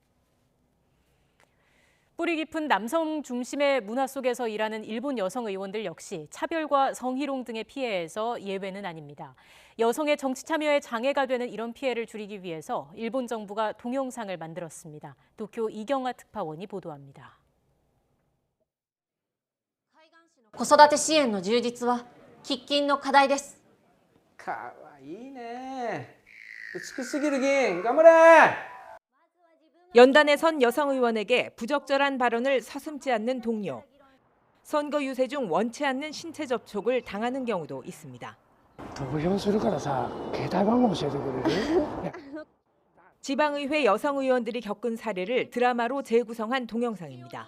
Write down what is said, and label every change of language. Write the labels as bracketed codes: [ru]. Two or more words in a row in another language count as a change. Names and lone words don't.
[ko] 뿌리 깊은 남성 중심의 문화 속에서 일하는 일본 여성 의원들 역시 차별과 성희롱 등의 피해에서 예외는 아닙니다. 여성의 정치 참여에 장애가 되는 이런 피해를 줄이기 위해서 일본 정부가 동영상을 만들었습니다. 도쿄 이경아 특파원이 보도합니다. [ja] 子育て支援の充実は喫緊の課題です。かわいいね。美しすぎる議員、頑張れ！ [ko] 연단에 선 여성 의원에게 부적절한 발언을 서슴지 않는 동료. 선거 유세 중 원치 않는 신체 접촉을 당하는 경우도 있습니다. 지방의회 여성 의원들이 겪은 사례를 드라마로 재구성한 동영상입니다.